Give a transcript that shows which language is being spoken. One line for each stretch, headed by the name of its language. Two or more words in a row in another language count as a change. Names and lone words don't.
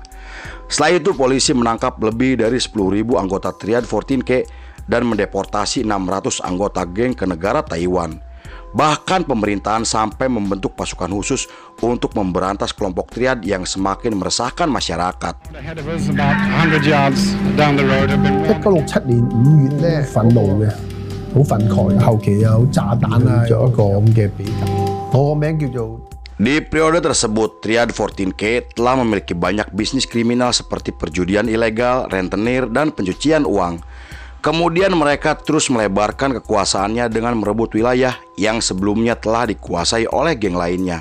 Indonesian: Setelah itu polisi menangkap lebih dari 10.000 anggota Triad 14K dan mendeportasi 600 anggota geng ke negara Taiwan. Bahkan pemerintahan sampai membentuk pasukan khusus untuk memberantas kelompok Triad yang semakin meresahkan masyarakat.
Cantonese: 1967 年5月咧，憤怒嘅，好憤慨，後期有炸彈啊，有一個咁嘅比較。我個名叫做
Indonesian: Di periode tersebut, Triad 14K telah memiliki banyak bisnis kriminal seperti perjudian ilegal, rentenir, dan pencucian uang. Kemudian mereka terus melebarkan kekuasaannya dengan merebut wilayah yang sebelumnya telah dikuasai oleh geng lainnya.